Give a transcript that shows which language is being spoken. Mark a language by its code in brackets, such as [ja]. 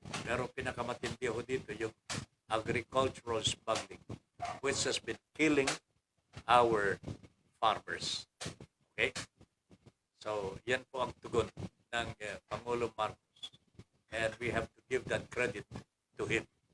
[tl] Pero pinakamatindi ho dito yung [en] agricultural smuggling, which has been killing our farmers. Okay? [tl] So, yan po ang tugon ng Pangulong Marcos. [en] And we have to give that credit to him.